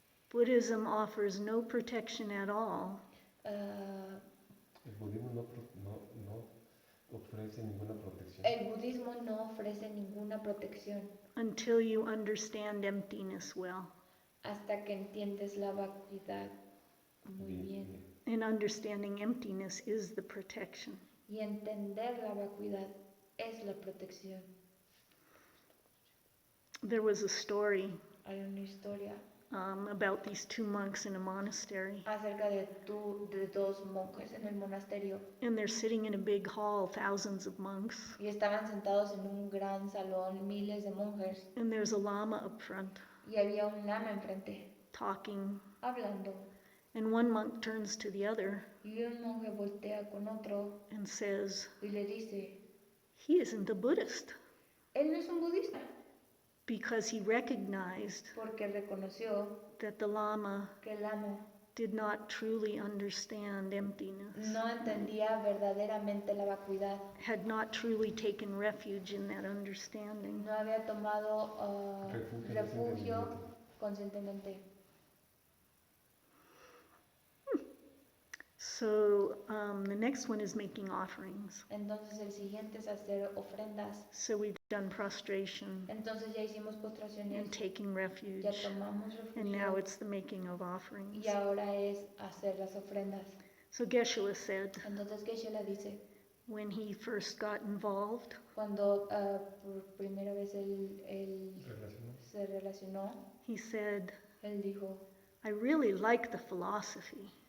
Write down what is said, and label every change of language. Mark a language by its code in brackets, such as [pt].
[en] Buddhism offers no protection at all [es] El budismo no ofrece ninguna protección el budismo no ofrece ninguna protección [en] until you understand emptiness well. [es] hasta que entiendes la vacuidad muy bien. [en] And understanding emptiness is the protection. [es] Y entender la vacuidad es la protección. [en] There was a story [es] Hay una historia [en] about these two monks in a monastery. [es] acerca de dos monjes en el monasterio [en] And they're sitting in a big hall, thousands of monks. [es] y estaban sentados en un gran salón, miles de monjes, [en] And there's a lama up front [es] y había un lama enfrente, [en] talking. [es] hablando. [en] And one monk turns to the other [es] Y un monje voltea con otro [en] and says, [es] y le dice, [en] he isn't a Buddhist, [es] él no es un budista, [en] because he recognized [es] porque reconoció [en] that the lama [es] que el amo [en] did not truly understand emptiness, [es] no entendía verdaderamente la vacuidad, [en] had not truly taken refuge in that understanding. [es] no había tomado refugio Conscientemente. conscientemente. [en] So the next one is making offerings. [es] Entonces el siguiente es hacer ofrendas. [en] So we've done prostration [es] Entonces ya hicimos postraciones, [en] and taking refuge, [es] ya tomamos [en] and now [es] refugio [en] it's the making of offerings. [es] y ahora es hacer las ofrendas. [en] So Geshe said, [es] Entonces Geshe la dice, [en] when he first got involved, [es] cuando por primera vez él Relaciones. se relacionó, [en] he said, [es] él dijo, [en] I really like the philosophy.